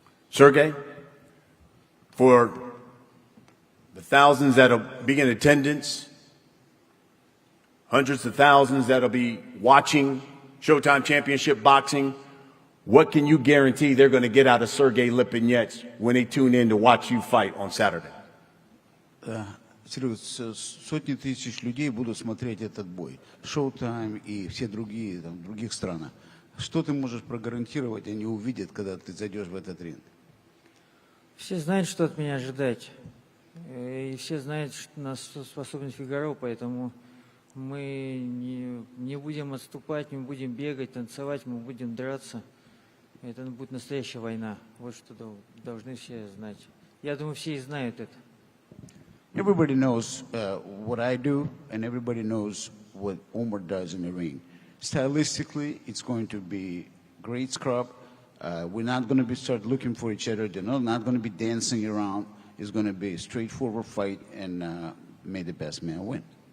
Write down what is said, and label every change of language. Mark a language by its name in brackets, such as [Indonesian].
[English] Sergey, for the thousands that'll be in attendance, hundreds of thousands that'll be watching Showtime Championship Boxing, what can you guarantee they're going to get out of Sergey Lipinets when they tune in to watch you fight on Saturday? [Russian] Серега, сотни тысяч людей будут смотреть этот бой. Showtime и все другие, там, в других странах. Что ты можешь прогарантировать, они увидят, когда ты зайдешь в этот ринг? Все знают, что от меня ожидать. И все знают, на что способен Фигаро, поэтому мы не будем отступать, не будем бегать, танцевать, мы будем драться. Это будет настоящая война. Вот что должны все знать. Я думаю, все и знают это. [English] Everybody knows what I do, and everybody knows what Omar does in the ring. Stylistically, it's going to be great scrap. We're not going to be start looking for each other. They're not going to be dancing around. It's going to be a straightforward fight, and may the best man win.